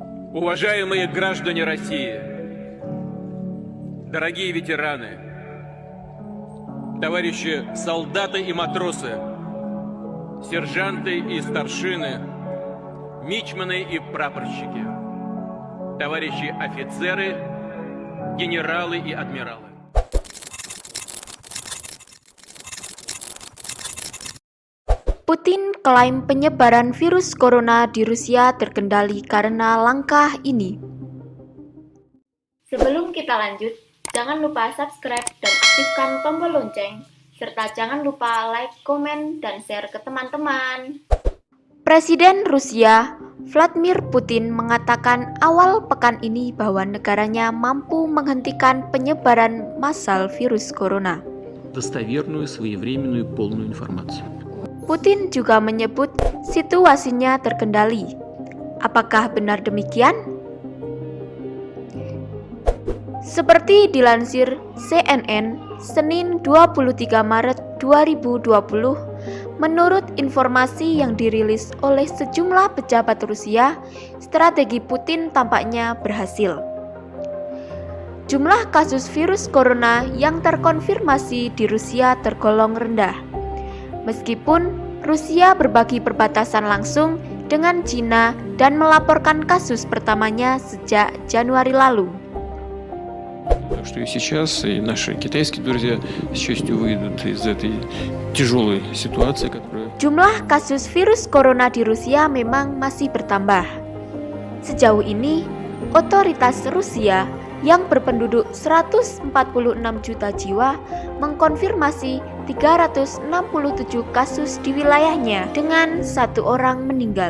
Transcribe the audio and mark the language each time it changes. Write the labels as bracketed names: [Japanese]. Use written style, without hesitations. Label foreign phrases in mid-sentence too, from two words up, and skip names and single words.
[Russian] Уважаемые граждане России, дорогие ветераны, товарищи солдаты и матросы, сержанты и старшины, мичманы и прапорщики, товарищи офицеры, генералы и адмиралы. [Indonesian] Putin klaim penyebaran virus corona di Rusia terkendali karena langkah ini. Sebelum kita lanjut, jangan lupa subscribe dan aktifkan tombol lonceng, serta jangan lupa like, komen, dan share ke teman-teman. Presiden Rusia Vladimir Putin mengatakan awal pekan ini bahwa negaranya mampu menghentikan penyebaran massal virus corona. [Russian] Достоверную, своевременную, полную информацию. [Indonesian] Putin juga menyebut situasinya terkendali. Apakah benar demikian? Seperti dilansir CNN Senin 23 Maret 2020, menurut informasi yang dirilis oleh sejumlah pejabat Rusia, strategi Putin tampaknya berhasil. Jumlah kasus virus corona yang terkonfirmasi di Rusia tergolong rendah. Meskipun Rusia berbagi perbatasan langsung dengan Cina dan melaporkan kasus pertamanya sejak Januari lalu. [Russian] Так что и сейчас и наши китайские друзья с честью выйдут из этой тяжелой ситуации, которая... [Indonesian] Jumlah kasus virus corona di Rusia memang masih bertambah. Sejauh ini, otoritas Rusia yang berpenduduk 146 juta jiwa mengkonfirmasi 367 kasus di wilayahnya dengan 1 orang meninggal.